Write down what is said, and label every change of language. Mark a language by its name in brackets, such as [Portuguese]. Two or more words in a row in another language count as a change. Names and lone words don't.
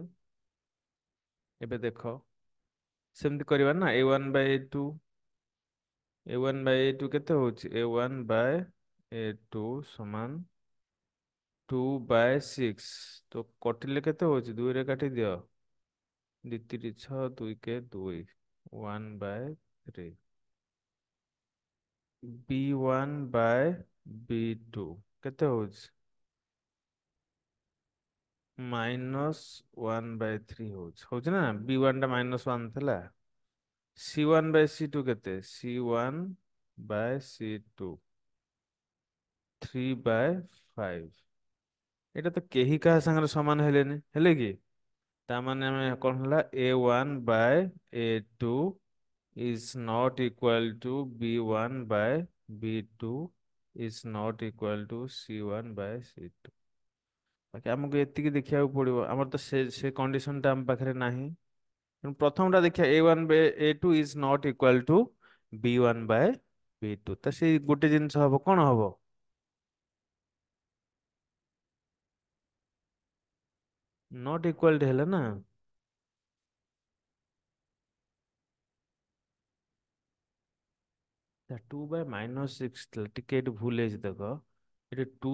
[Odia] ଏବେ ଦେଖ ସେମିତି କରିବା ନା [English] a one by a two a one by a two [Odia] କେତେ ହଉଛି [English] a one by a two [Odia] ସମାନ 2 ବାଇ 6। ତ କଟିଲେ କେତେ ହଉଛି 2 ରେ କାଟି ଦିଅ 2 3 6 2 କେ 2 1 ବାଇ 3 [English] b one by b two [Odia] କେତେ ହଉଛି [English] minus one by three [Odia] ହଉଛି ନା [English] b one [Odia] ଟା [English] minus one [Odia] ଥିଲା [English] c one by c two [Odia] କେତେ [English] c one by c two [Odia] 3/5। ଏଇଟା ତ କେହି କାହା ସାଙ୍ଗରେ ସମାନ ହେଲେନି ହେଲେ କି ତାମାନେ ଆମେ କଣ ହେଲା [English] a one by a two is not equal to b1 by b2 is not equal to c1 by c2। [Odia] ବାକି ଆମକୁ ଏତିକି ଦେଖିବାକୁ ପଡିବ ଆମର ତ ସେ କଣ୍ଡିସନ ଟା ଆମ ପାଖରେ ନାହିଁ। ତେଣୁ ପ୍ରଥମଟା ଦେଖିବା [English] a one by a two is not equal to b one by b two [Odia] ତ ସେଇ ଗୋଟେ ଜିନିଷ ହବ କଣ ହବ [English] not equal [Odia] ହେଲେ ନା [English] two by minus six [Odia] ଥିଲା ଟିକେ ଏଠି ଭୁଲ ହେଇଛି ଦେଖ ଏଠି ଟୁ